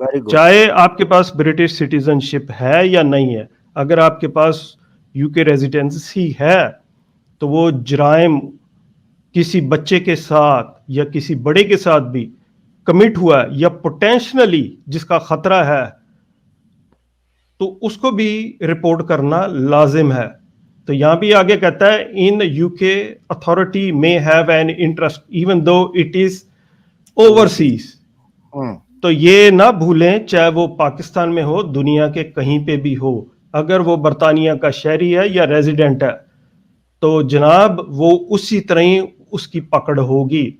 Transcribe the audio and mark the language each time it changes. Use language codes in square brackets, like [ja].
[ur] چاہے آپ کے پاس برٹش سٹیزن شپ ہے یا نہیں ہے, اگر آپ کے پاس یو کے ریزیڈنسی ہے تو وہ جرائم کسی بچے کے ساتھ یا کسی بڑے کے ساتھ بھی کمٹ ہوا ہے یا پوٹینشلی جس کا خطرہ ہے, تو اس کو بھی رپورٹ کرنا لازم ہے. تو یہاں بھی آگے کہتا ہے [en] An UK authority may have an interest even though it is overseas. [ur] تو یہ نہ بھولیں چاہے وہ پاکستان میں ہو دنیا کے کہیں پہ بھی ہو، اگر وہ برطانیہ کا شہری ہے یا ریزیڈنٹ ہے تو جناب وہ اسی طرح ہی اس کی پکڑ ہوگی.